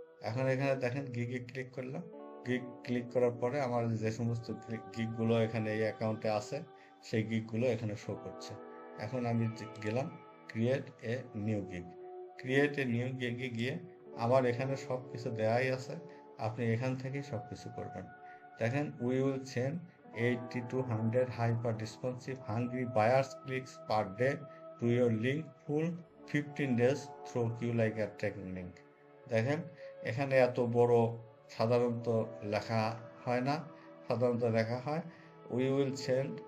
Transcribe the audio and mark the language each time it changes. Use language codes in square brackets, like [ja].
[bn] এখন এখানে দেখেন গিগে ক্লিক করলাম। গিগ ক্লিক করার পরে আমার যে সমস্ত গিগগুলো এখানে এই অ্যাকাউন্টে আছে সেই গিগগুলো এখানে শো করছে। এখন আমি গেলাম create a new gig. Create a new গিগে গিয়ে আমার এখানে সব কিছু দেওয়াই আছে, আপনি এখান থেকেই সব কিছু করবেন। দেখেন, [en] We will send 80 to 100 hyper responsive hungry buyers clicks per day to your link full 15 days through কিউলাইকার tracking link. [bn] দেখেন এখানে এত বড় সাধারণত লেখা হয় না, সাধারণত লেখা হয় [en] We will send.